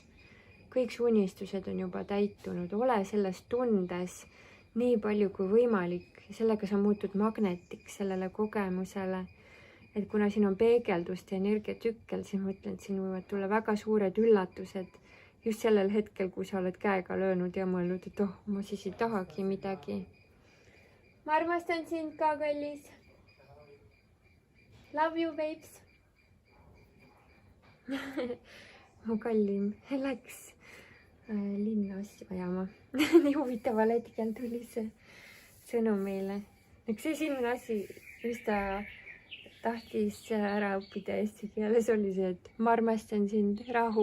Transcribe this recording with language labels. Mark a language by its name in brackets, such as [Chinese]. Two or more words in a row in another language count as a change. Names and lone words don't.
[Estonian] Kõik su unistused on juba täitunud, ole selles tundes nii palju kui võimalik ja sellega sa muutud magnetiks sellele kogemusele. Et kuna siin on peegeldust ja energiatsükkel, siis ma ütlen, et siin võivad tulla väga suured üllatused just sellel hetkel, kui sa oled käega löönud ja mõelnud, et oh, ma siis ei tahagi midagi. Ma armastan sind ka, kallis. [English] Love you, babes. [Estonian] Mu kallim läks linna asju ajama. Nii huvitaval hetkel tuli see sõnum meile. Üks esimene asi, mis ta tahtis ära õppida eesti keeles, oli see, et ma armastan sind, rahu.